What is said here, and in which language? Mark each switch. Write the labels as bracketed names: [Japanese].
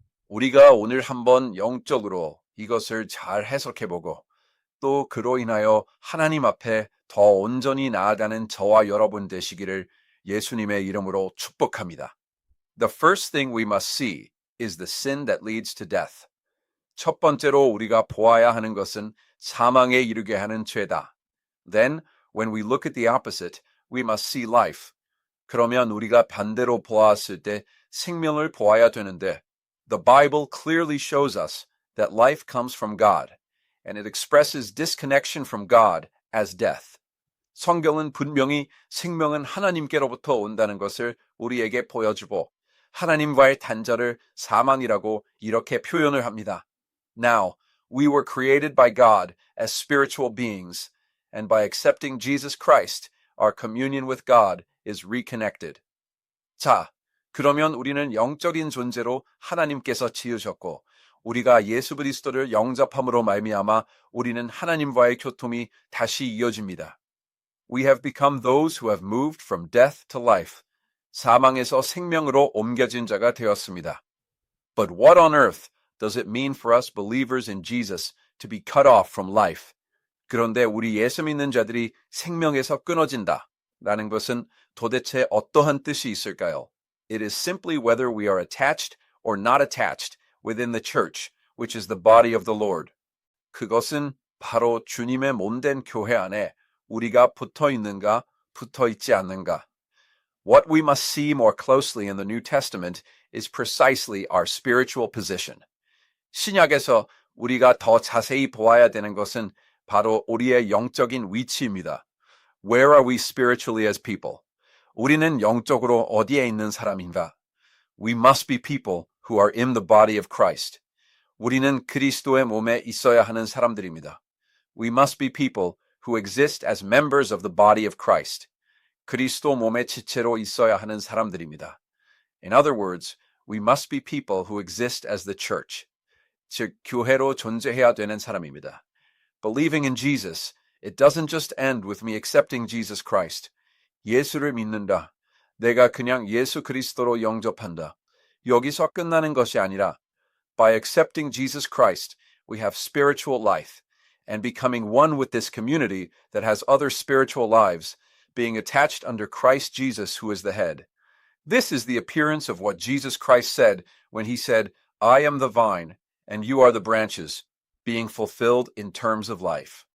[Korean] 우리가 오늘 한번 영적으로 이것을 잘 해석해보고 또 그로 인하여 하나님 앞에 더 온전히 나아가는 저와 여러분 되시기를 예수님의 이름으로 축복합니다. [English] The first thing we must see is the sin that leads to death. [Korean] 첫 번째로 우리가 보아야 하는 것은 사망에 이르게 하는 죄다. [English] Then, when we look at the opposite, we must see life. [Korean] 그러면 우리가 반대로 보았을 때 생명을 보아야 되는데, [English] the Bible clearly shows us that life comes from God, and it expresses disconnection from God as death. [Korean] 성경은 분명히 생명은 하나님께로부터 온다는 것을 우리에게 보여주고 하나님과의 단절을 사망이라고 이렇게 표현을 합니다. [English] Now, we were created by God as spiritual beings, and by accepting Jesus Christ, our communion with God is reconnected. [Korean] 자, 그러면 우리는 영적인 존재로 하나님께서 지으셨고 우리가 예수 그리스도를 영접함으로 말미암아 우리는 하나님과의 교통이 다시 이어집니다. [English] We have become those who have moved from death to life. [Korean] 사망에서 생명으로 옮겨진 자가 되었습니다. [English] But what on earth does it mean for us believers in Jesus to be cut off from life? [Korean] 그런데 우리 예수 믿는 자들이 생명에서 끊어진다 라는 것은 도대체 어떠한 뜻이 있을까요? [English] It is simply whether we are attached or not attached within the church, which is the body of the Lord. [Korean] 그것은 바로 주님의 몸된 교회 안에 우리가 붙어 있는가, 붙어 있지 않는가. [English] What we must see more closely in the New Testament is precisely our spiritual position. [Korean] 신약에서 우리가 더 자세히 보아야 되는 것은 바로 우리의 영적인 위치입니다. [English] Where are we spiritually as people? [Korean] 우리는 영적으로 어디에 있는 사람인가? [English] We must be people who are in the body of Christ. [Korean] 우리는 그리스도의 몸에 있어야 하는 사람들입니다. [English] We must be people who exist as members of the body of Christ. [Korean] 그리스도 몸의 지체로 있어야 하는 사람들입니다. [English] In other words, we must be people who exist as the church. [Korean] 즉, 교회로 존재해야 되는 사람입니다. [English] Believing in Jesus, it doesn't just end with me accepting Jesus Christ. [Korean] 예수를 믿는다. 내가 그냥 예수 그리스도로 영접한다. 여기서 끝나는 것이 아니라 [English] by accepting Jesus Christ, we have spiritual life and becoming one with this community that has other spiritual lives, being attached under Christ Jesus who is the head. This is the appearance of what Jesus Christ said when he said, I am the vine and you are the branches, being fulfilled in terms of life.